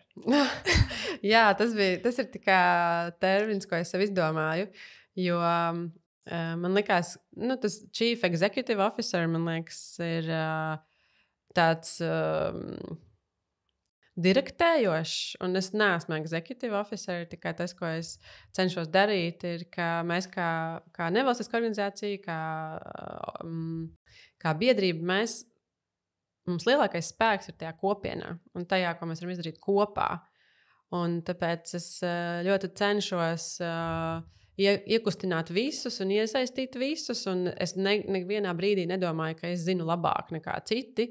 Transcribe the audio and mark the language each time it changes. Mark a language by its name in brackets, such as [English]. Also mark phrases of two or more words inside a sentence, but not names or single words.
[Latvian] Jā, tas ir tikai termins, ko es sev izdomāju, jo man liekas, tas [English] Chief Executive Officer, [Latvian] man liekas, ir tāds direktējošs, un es neesmu [English] executive officer, [Latvian] tikai tas, ko es cenšos darīt, ir, ka mēs kā nevalstiska organizācija, kā biedrība, mums lielākais spēks ir tajā kopienā un tajā, ko mēs varam izdarīt kopā. Un tāpēc es ļoti cenšos iekustināt visus un iesaistīt visus, un es nevienā brīdī nedomāju, ka es zinu labāk nekā citi.